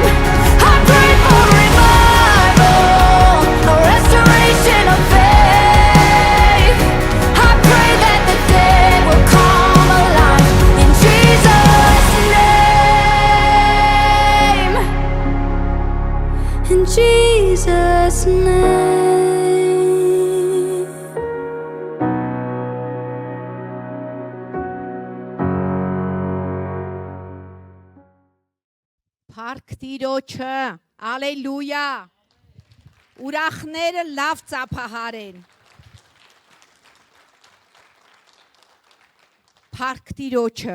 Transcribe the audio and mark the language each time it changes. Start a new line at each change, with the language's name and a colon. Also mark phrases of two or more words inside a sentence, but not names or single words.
English: I pray for revival, a restoration of faith. I pray that the dead will come alive in Jesus' name. In Jesus' name.
Armenian: Փառք Տիրոջը, ալելույա։ Ուրախները լավ ծափահարեն։ Փառք Տիրոջը։